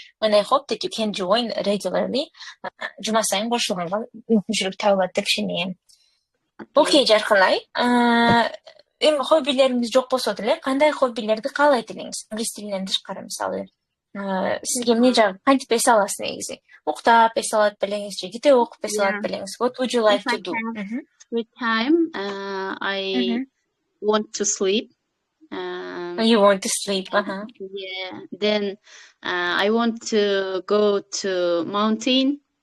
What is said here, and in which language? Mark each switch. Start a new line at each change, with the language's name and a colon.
English: And I hope that you can join regularly.
Kyrgyz: Жума сайын кошулганга мүмкүнчүлүк табылат деп ишенем. Окей, Жаркынай. Эми хоббилериңиз жок болсо деле, кандай хоббилерди каалайт элеңиз? Англис тилинен тышкары, мисалы. Сизге эмне жагат? Кантип эс аласыз негизи? Уктап эс алат белеңиз же китеп окуп эс алат белеңиз?
English: What would you like If I to do? have free time, I want to sleep. You want to sleep, Yeah. Then I want to go to mountain.